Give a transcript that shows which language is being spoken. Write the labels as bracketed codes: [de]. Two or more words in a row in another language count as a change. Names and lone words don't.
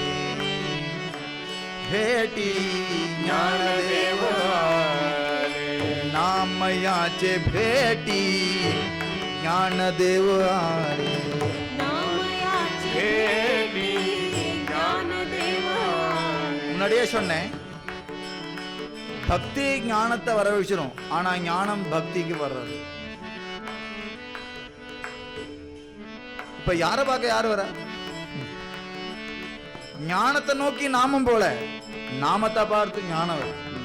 [mr] भेटी ज्ञानदेव आले. नामयाचे भेटी ज्ञानदेव आले. भेटी ज्ञानदेव आले. [ta] முன்னாடியே சொன்னேன், பக்தி ஞானத்தை வர வச்சிடும், ஆனா ஞானம் பக்திக்கு வர்றது. இப்ப யார பார்க்க யாரு வர? ஞானத்தை நோக்கி நாமம் போல, நாமத்தை பார்த்து ஞானம் வர.